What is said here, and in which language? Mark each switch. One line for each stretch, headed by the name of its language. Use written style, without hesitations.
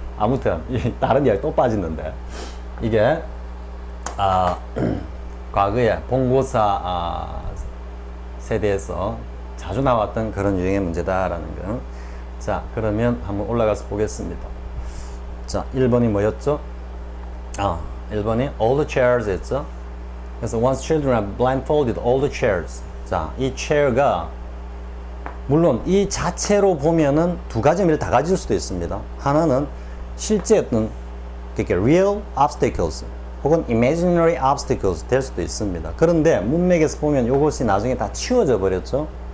Korean: 아무튼 다른 이야기 또 빠지는데, 이게 과거에 본고사 세대에서 자주 나왔던 그런 유형의 문제다라는 거. 자, 그러면 한번 올라가서 보겠습니다. 자, 1번이 뭐였죠? 1번이
English: all the chairs
Korean: 했죠? 그래서
English: once children are blindfolded, all the chairs.
Korean: 자, 이 chair가 물론 이 자체로 보면은 두 가지 의미를 다 가질 수도 있습니다. 하나는 실제 어떤 그러니까
English: real obstacles
Korean: 혹은
English: imaginary obstacles
Korean: 될 수도 있습니다. 그런데 문맥에서 보면 이것이 나중에 다 치워져 버렸죠.